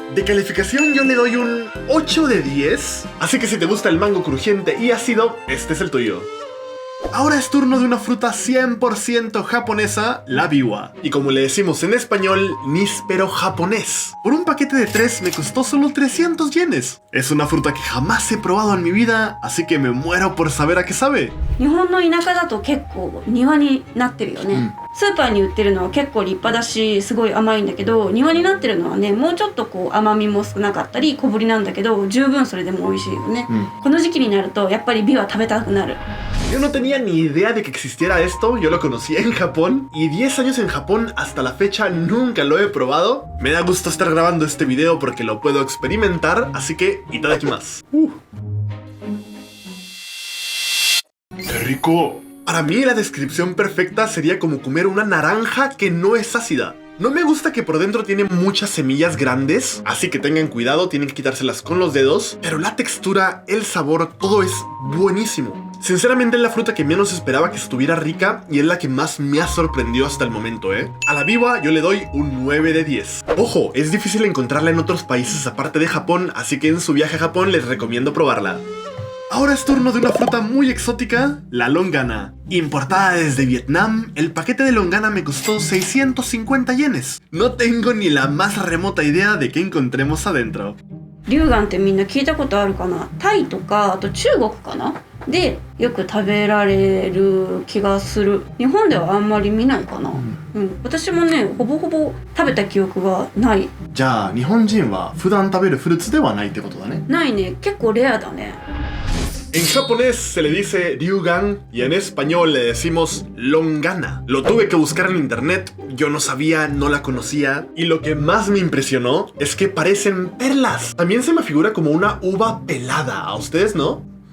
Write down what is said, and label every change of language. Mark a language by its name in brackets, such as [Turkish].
[Spanish] De calificación yo le doy un 8 de 10, así que si te gusta el mango crujiente y ácido, este es el tuyo. Ahora es turno de una fruta 100% japonesa, la biwa. Y como le decimos en español, níspero japonés. Por un paquete de 3 me costó solo 300 yenes. Es una fruta que jamás he probado en mi vida, así que me muero por saber a qué sabe. [Japanese] 日本の田舎だと結構庭になってるよね、スーパーに売ってるのは結構立派だしすごい甘いんだけど、庭になってるのはねもうちょっとこう甘みも少なかったり小ぶりなんだけど十分それでも美味しいよね、この時期になるとやっぱりビワ食べたくなる。 [Spanish] Yo no tenía ni idea de que existiera esto, yo lo conocí en Japón y 10 años en Japón hasta la fecha nunca lo he probado. Me da gusto estar grabando este video porque lo puedo experimentar, así que itadakimasu. ¡Qué rico! Para mí la descripción perfecta sería como comer una naranja que no es ácida. No me gusta que por dentro tiene muchas semillas grandes, así que tengan cuidado, tienen que quitárselas con los dedos, pero la textura, el sabor, todo es buenísimo. Sinceramente es la fruta que menos esperaba que estuviera rica y es la que más me ha sorprendido hasta el momento, ¿eh? A la biwa yo le doy un 9 de 10. Ojo, es difícil encontrarla en otros países aparte de Japón, así que en su viaje a Japón les recomiendo probarla. Ahora es turno de una fruta muy exótica, la longana. Importada desde Vietnam, el paquete de longana me costó 650 yenes. No tengo ni la más remota idea de qué encontremos adentro. [Japanese] 龍眼ってみんな聞いたことあるかな。タイとかあと中国かなでよく食べられる気がする。日本ではあんまり見ないかな、私もねほぼほぼ食べた記憶がない。じゃあ日本人は普段食べるフルーツではないってことだね。ないね、結構レアだね。 [Spanish] En japonés se le dice ryugan y en español le decimos longana. Lo tuve que buscar en internet, yo no sabía, no la conocía y lo que más me impresionó es que parecen perlas. También se me figura como una uva pelada, ¿a ustedes no?